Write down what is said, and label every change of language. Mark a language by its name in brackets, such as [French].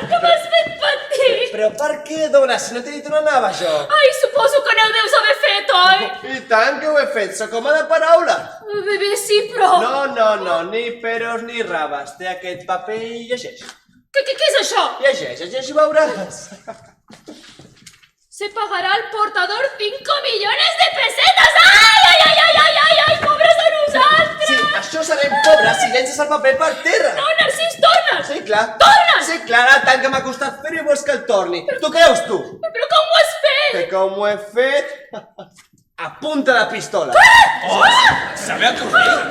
[Catalan] Que m'has fet patir! Però per què, dona, si no t'he dit on anava jo? Ai, suposo que no ho deus haver fet, oi? I tant que ho he fet, sóc home de paraula. Bé, sí, però... No, ni peros ni raves. Té aquest paper i llegeix. Què és això? Llegeix i veuràs. [Spanish] Se pagará al portador 5 millones de pesetas. [Catalan] Ai, pobres de nosaltres! Sí, això serem pobres si llences el paper per terra. No, Narcís, torna'l! Sí, clar. Torna'l! Sí, clar, tant que m'ha costat fer-ho i vols que el torni. Tu creus, tu? Però com ho has fet? Que com ho he fet? A punta de pistola. Oh, sabeu què us dic?